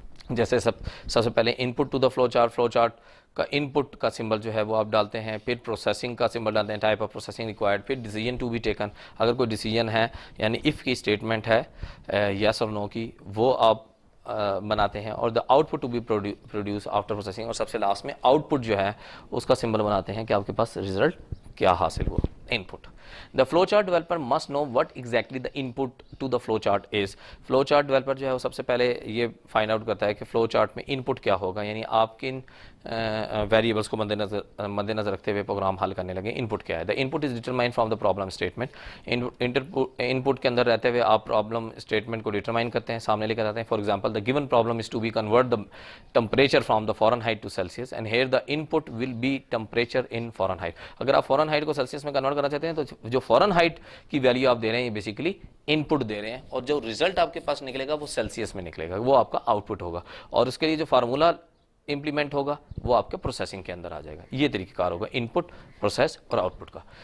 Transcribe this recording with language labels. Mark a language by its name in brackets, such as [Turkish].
[Urdu] جیسے سب سے پہلے [English] input to the flow chart [Urdu] کا ان پٹ کا سمبل جو ہے وہ آپ ڈالتے ہیں, پھر پروسیسنگ کا سمبل ڈالتے ہیں, [English] type of processing required, [Urdu] پھر [English] decision to be taken, [Urdu] اگر کوئی ڈیسیجن ہے یعنی اف کی اسٹیٹمنٹ ہے یس اور نو کی, وہ آپ بناتے ہیں, اور [English] the output to be produce after processing, [Urdu] اور سب سے لاسٹ میں آؤٹ پٹ جو ہے اس کا سمبل بناتے ہیں کہ آپ کے پاس ریزلٹ کیا حاصل ہوا, ان پٹ. [English] The flow chart developer must know what exactly the input to the flow chart is. [Urdu] Flow chart developer جو ہے وہ سب سے پہلے یہ فائنڈ آؤٹ کرتا ہے کہ فلو چارٹ میں ان پٹ کیا ہوگا, یعنی آپ کن ویریبلس کو مد نظر رکھتے ہوئے پروگرام حل کرنے لگے, ان پٹ کیا ہے. [English] The input is determine from the problem statement. [Urdu] ان پٹ کے اندر رہتے ہوئے آپ پرابلم اسٹیٹمنٹ کو ڈیٹرمائن کرتے ہیں, سامنے لے کر آتے ہیں. [English] For example, the given problem is to be convert the temperature from the Fahrenheit to Celsius, and here the input will be temperature in Fahrenheit. [Urdu] اگر آپ فارن ہائٹ کو سیلسیس میں convert کرنا چاہتے ہیں تو جو foreign height کی ویلیو آپ دے رہے ہیں یہ بیسیکلی ان پٹ دے رہے ہیں, اور جو ریزلٹ آپ کے پاس نکلے گا وہ سیلسیس میں نکلے گا, وہ آپ کا آؤٹ پٹ ہوگا, اور اس کے لیے جو فارمولا امپلیمنٹ ہوگا وہ آپ کے پروسیسنگ کے اندر آ جائے گا. یہ طریقہ کار ہوگا ان پٹ, پروسیس اور آؤٹ پٹ کا.